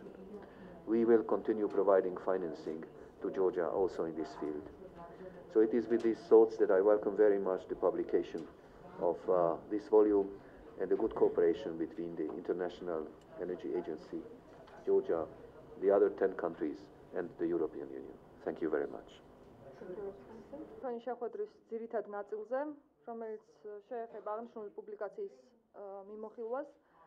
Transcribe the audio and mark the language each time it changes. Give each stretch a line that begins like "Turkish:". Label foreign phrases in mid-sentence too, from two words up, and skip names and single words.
English: We will continue providing financing to Georgia also in this field. So it is with these thoughts that I welcome very much the publication of this volume and the good cooperation between the International Energy Agency, Georgia, the other 10 countries, and the European Union. Thank you very much.
Georgian: თქვენი შეხვედრის ძირითად ნაწილზე, რომელიც შეეხება აღნიშნული პუბლიკაციის მიმოხილვას,